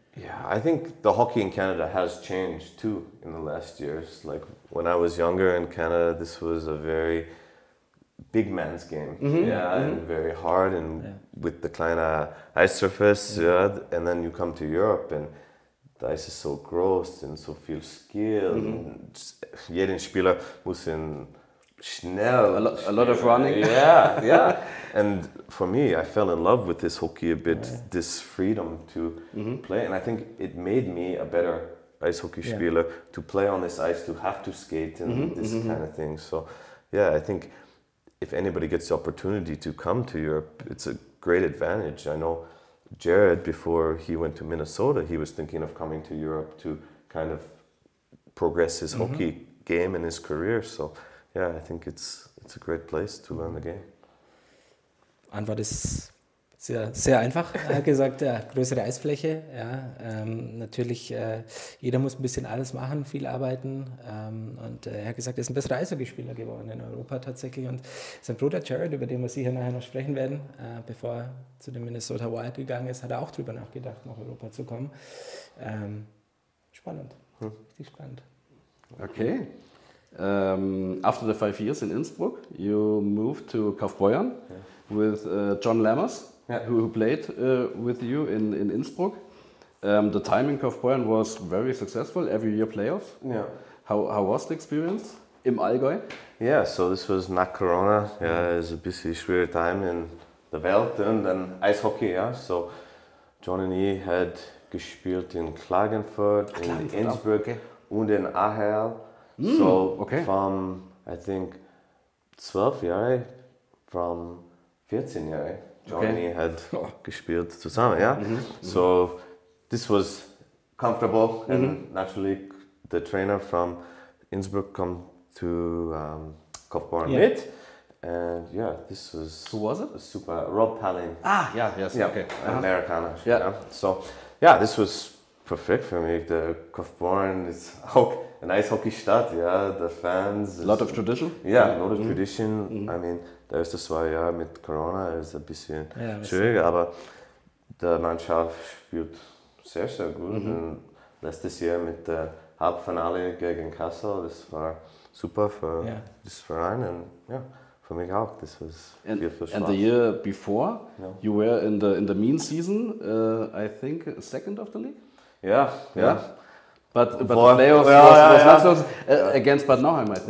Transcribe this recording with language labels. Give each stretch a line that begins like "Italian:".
English: Yeah, I think the hockey in Canada has changed too in the last years. Like when I was younger in Canada, this was a very big man's game, and very hard, and with the
German: kleiner
English: ice surface, and then you come to Europe and the ice is so gross and so
German: viel Skill. Jeden Spieler muss schnell.
English: A lot of running. Yeah. And for me, I fell in love with this hockey a bit, this freedom to play, and I think it made me a better ice hockey spieler to play on this ice, to have to skate and this kind of thing. So, yeah, I think if anybody gets the opportunity to come to Europe, it's a great advantage. I know Jared, before he went to Minnesota, he was thinking of coming to Europe to kind of progress his hockey game and his career. So, yeah, I think it's a great place to learn the game.
German: Antwort ist sehr, sehr einfach. Er hat gesagt, größere Eisfläche. Ja, natürlich, jeder muss ein bisschen alles machen, viel arbeiten. Und er hat gesagt, er ist ein besserer Eishockeyspieler geworden in Europa tatsächlich. Und sein Bruder Jared, über den wir sicher nachher noch sprechen werden, bevor er zu den Minnesota Wild gegangen ist, hat er auch drüber nachgedacht, nach Europa zu kommen. Spannend, richtig spannend.
English: Okay. After the 5 years in Innsbruck, you moved to Kaufbeuren with John Lammers, who played with you in Innsbruck. The time in Kaufbeuren was very successful, every year playoffs. Yeah. How was the experience im Allgäu? Yeah, so this was
German: nach Corona.
English: Yeah, it was a
German: bisschen schwere
English: time in the
German: Welt und dann Eishockey.
English: Yeah, so John
German: und ich
English: had
German: gespielt
English: in Klagenfurt, in Innsbruck und in AHL. So from, I think, 12
German: Jahre,
English: from 14 Jahre, Johnny had
German: gespielt zusammen,
English: yeah? So this was comfortable, and naturally the trainer from Innsbruck come to Kaufbeuren
German: mit,
English: and this was... Who was it? Super, Rob Palin. Okay.
German: Amerikaner. Yeah.
English: So, this was perfect for me. The Kaufbeuren is
German: auch
English: an Eishockey-Stadt, the fans. A lot of tradition? Yeah, a lot of tradition. I mean,
German: da ist das 2 Jahre mit Corona, ist ein bisschen schwieriger, aber die Mannschaft spielt sehr, sehr gut. Und letztes Jahr mit der Halbfinale gegen Kassel, das war super für das Verein und für mich auch. Das was viel Spaß.
English: And the year before, you were in the mean season, I think second of the league? Yeah. But the playoffs was not so against Bad Nauheim, I think.